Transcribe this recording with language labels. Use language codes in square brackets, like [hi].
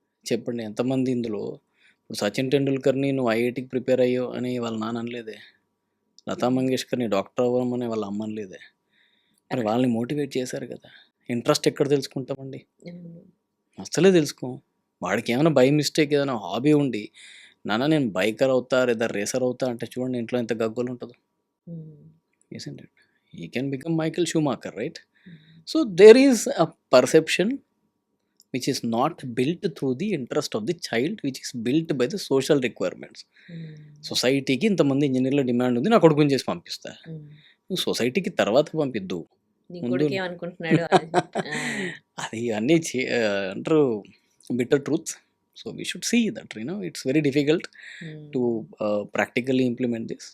[te] చెప్పండి ఎంతమంది ఇందులో ఇప్పుడు సచిన్ టెండూల్కర్ని నువ్వు ఐఐటికి ప్రిపేర్ అయ్యో అని వాళ్ళ నాన్న అనలేదే, లతా మంగేష్కర్ని డాక్టర్ అవ్వమని వాళ్ళ అమ్మ అనలేదే. మరి వాళ్ళని మోటివేట్ చేశారు కదా. ఇంట్రెస్ట్ ఎక్కడ తెలుసుకుంటామండి? అసలే తెలుసుకో. వాడికి ఏమైనా బై మిస్టేక్ ఏదైనా హాబీ ఉండి నాన్న నేను బైకర్ అవుతా లేదా రేసర్ అవుతా అంటే చూడండి ఇంట్లో ఎంత గగ్గోలు ఉంటుందో. [en] Isn't it? He can become Michael Schumacher, right? So there is a perception which is not built through the interest of the child, which is built by the social requirements. [te] సొసైటీకి ఇంతమంది ఇంజనీర్ల డిమాండ్ ఉంది, నా కొడుకుని చేసి పంపిస్తా. నువ్వు సొసైటీకి తర్వాత పంపిద్దు. నీ కొడుకు ఏమనుకుంటున్నాడు? అది అన్నీ అంటారు bitter truths. [en] So we should see that it's very difficult to practically implement this.